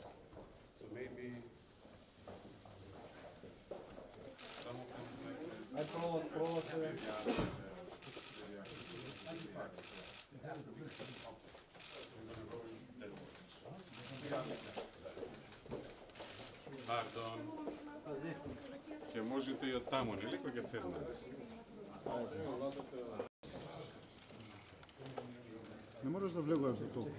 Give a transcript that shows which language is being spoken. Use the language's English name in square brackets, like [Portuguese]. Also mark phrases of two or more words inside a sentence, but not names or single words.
[English] So maybe some of them like this. Pardon. [Macedonian] Ќе можете и од таму, нели, кога ќе седнете? Не можеш да влегуваш до толку.